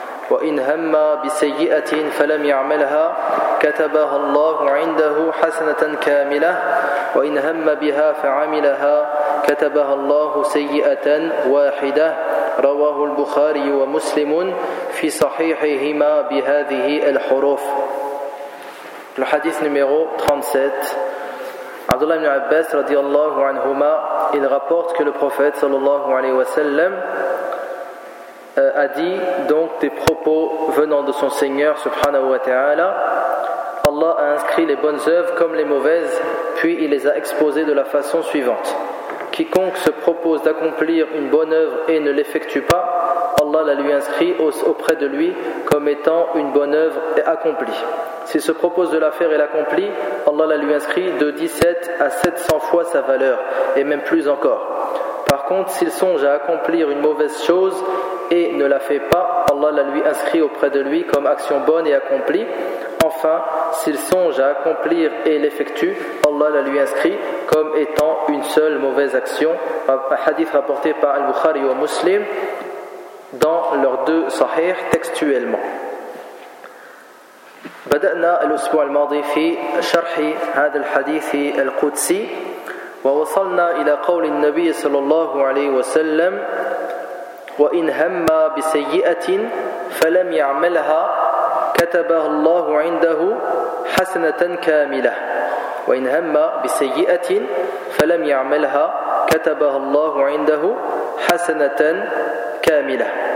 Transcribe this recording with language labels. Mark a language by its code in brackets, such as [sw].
[ar] وإن هم بسيئة فلم يعملها كتبها الله عنده 1 حسنة كاملة وإن هم بها فعملها كتبها الله 1 سيئة رواه البخاري ومسلم في صحيحهما بهذه الحروف. الحديث [fr] numéro 37. Abdullah ibn Abbas radiallahu anhuma, il rapporte que le prophète sallallahu alayhi wa sallam a dit donc des propos venant de son Seigneur subhanahu wa ta'ala. Allah a inscrit les bonnes œuvres comme les mauvaises, puis il les a exposées de la façon suivante. Quiconque se propose d'accomplir une bonne œuvre et ne l'effectue pas, Allah la lui inscrit auprès de lui comme étant une bonne œuvre accomplie. S'il se propose de la faire et l'accomplit, Allah la lui inscrit de 17 à 700 fois sa valeur, et même plus encore. Par contre, s'il songe à accomplir une mauvaise chose et ne la fait pas, Allah la lui inscrit auprès de lui comme action bonne et accomplie. Enfin, s'il songe à accomplir et l'effectue, Allah la lui inscrit comme étant une seule mauvaise action. Un hadith rapporté par Al-Bukhari et Muslim dans leurs 2 sahihs textuellement. [ar] بدأنا الأسبوع الماضي في شرح هذا الحديث القدسي ووصلنا إلى قول النبي صلى الله عليه وسلم وإن هم بسيئة فلم يعملها كتب الله عنده 1 حسنة كاملة وإن هم بسيئة فلم يعملها كتب الله عنده 1 حسنة كاملة.